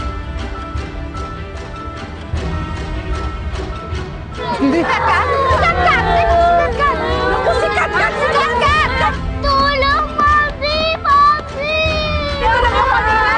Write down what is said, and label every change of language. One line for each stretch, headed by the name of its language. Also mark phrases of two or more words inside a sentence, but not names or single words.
Filipino: Hindi! Kat-Kat! Naku, si Kat-Kat! Tulong, Mami! Dito lang ako, Nina!